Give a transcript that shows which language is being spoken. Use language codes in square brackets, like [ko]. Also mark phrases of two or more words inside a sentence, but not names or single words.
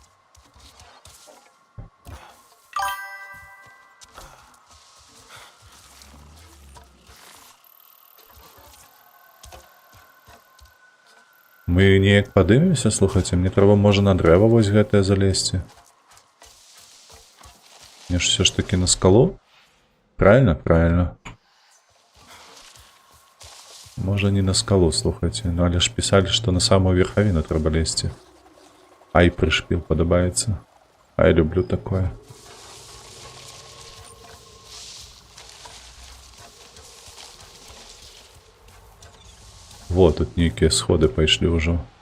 [be] Мы неяк падымемся, слухайце, мне трэба, можа, на дрэва вось гэтае залезці. [ru] Мне ж все ж таки на скалу? Правильно? Правильно. [be] Можа, не на скалу, слухайце, ну але ж пісалі, што на самую верхавіну трэба лезці. Ай, прышпіл падабаецца. А я люблю такое. Вот, тут нейкія сходы пайшлі ўжо.